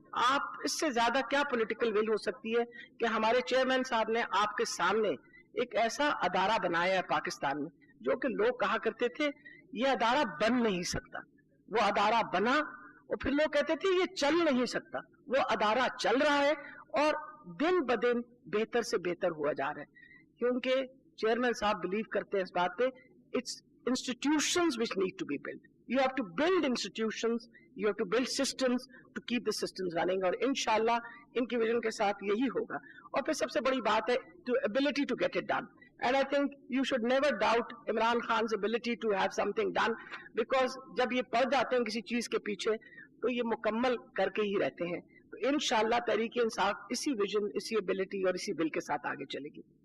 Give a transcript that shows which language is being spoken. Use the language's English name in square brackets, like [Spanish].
[Urdu] آپ اس سے زیادہ کیا پولیٹیکل ول ہو سکتی ہے کہ ہمارے چیئرمین صاحب نے آپ کے سامنے ایک ایسا ادارہ بنایا ہے پاکستان میں, جو کہ لوگ کہا کرتے تھے یہ ادارہ بن نہیں سکتا. وہ ادارہ بنا, اور پھر لوگ کہتے تھے یہ چل نہیں سکتا. وہ ادارہ چل رہا ہے, اور دن بدن بہتر سے بہتر ہوا جا رہا ہے, کیونکہ چیئرمین صاحب بلیو کرتے ہیں اس بات پہ, [English] It's institutions which need to be built. You have to build institutions, you have to build systems to keep the systems running, [Urdu] اور انشاءاللہ ان کی ویژن کے ساتھ یہی ہوگا. اور پھر سب سے بڑی بات ہے [English] to ability to get it done. And I think you should never doubt Imran Khan's ability to have something done, because [Urdu] جب یہ پڑ جاتے ہیں کسی چیز کے پیچھے تو یہ مکمل کر کے ہی رہتے ہیں. تو انشاءاللہ تحریک انصاف اسی ویژن, اسی ابیلٹی اور اسی بل کے ساتھ آگے چلے گی.